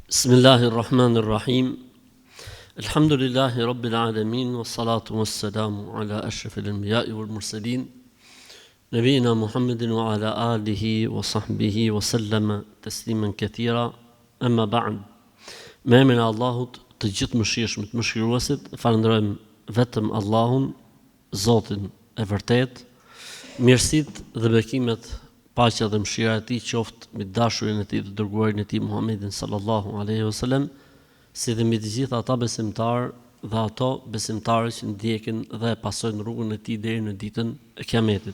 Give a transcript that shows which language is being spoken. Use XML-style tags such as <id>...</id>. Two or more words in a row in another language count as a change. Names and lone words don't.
<ar>بسم الله الرحمن الرحيم الحمد لله رب العالمين والصلاة والسلام على أشرف الأنبياء والمرسلين نبينا محمد وعلى آله وصحبه وسلم تسليما كثيرا. أما بعد.</ar> <sq>Me emrin e Allahut, të gjithë mëshirshëm, të mëshiruesit, falenderojmë vetëm Allahun, Zotin e vërtet. Mirësitë dhe bekimet, paqja dhe mëshira e tij qoftë mbi dashurin e tij dhe dërguarin e tij Muhammedin</sq> <ar>صلى الله عليه وسلم,</ar> <sq>si dhe mbi të gjithë ata besimtarë dhe ato besimtarë që ndjekin dhe pasojnë rrugën e tij deri në ditën e Kiametit.</sq>